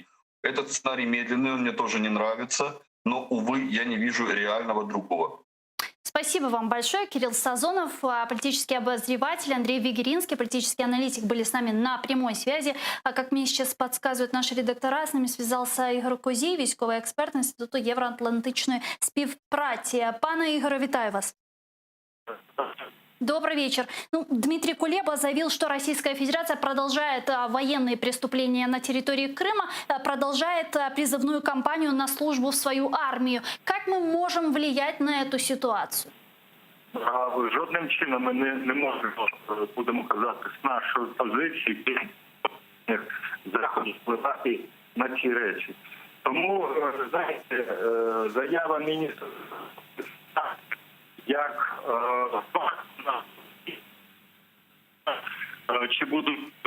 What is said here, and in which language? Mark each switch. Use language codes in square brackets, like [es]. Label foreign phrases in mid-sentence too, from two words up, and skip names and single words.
[ru] Этот сценарий медленный, он мне тоже не нравится, но, увы, я не вижу реального другого. Спасибо вам большое. Кирилл Сазонов, политический обозреватель, Андрей Вигеринский, политический аналитик, были с нами на прямой связи. А как мне сейчас подсказывают наши редактора, с нами связался Ігор Козій, [uk] військовий експерт Інституту євроатлантичної співпраці. Пане Игоре, вітаю вас. [ru] Добрый вечер. Дмитрий Кулеба заявил, что Российская Федерация продолжает военные преступления на территории Крыма, продолжает призывную кампанию на службу в свою армию. Как мы можем влиять на эту ситуацию? [uk] Жодним чином ми не можемо, будемо казати, з нашої позиції заходів впливати на ці речі. Тому, знаєте, заява міністра як чи будуть